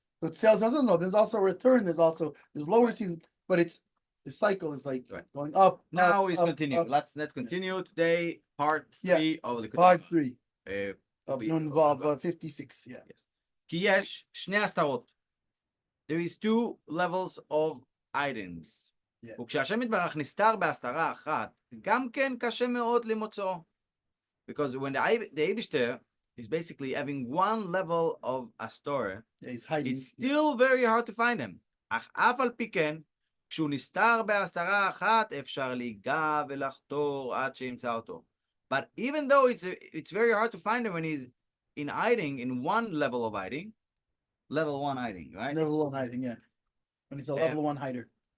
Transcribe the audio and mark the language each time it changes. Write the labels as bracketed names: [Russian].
[English] So sales doesn't know. There's also a return. There's lower season, but the cycle is like going up. Now is continuing. Let's continue today. Part 3 of the part 3 of Nun Vav 56. Yeah. Yes. [Hebrew] כי יש שני הסתרות. [English] There is 2 levels of items. [Hebrew] וכשהשם יתברך נסתר בהסתרה אחת, גם כן קשה מאוד למוצאו. [English] Because when the Eibishter is basically having one level of astor, it's still very hard to find him. [Hebrew] אך אף על פי כן, כשהוא נסתר בהסתרה אחת, אפשר להיגע ולחתור עד שימצא אותו. [English] But even though it's very hard to find him when he's in hiding, in one level of hiding, level 1 hiding, right? Level 1 hiding, yeah. When it's a level 1 hider.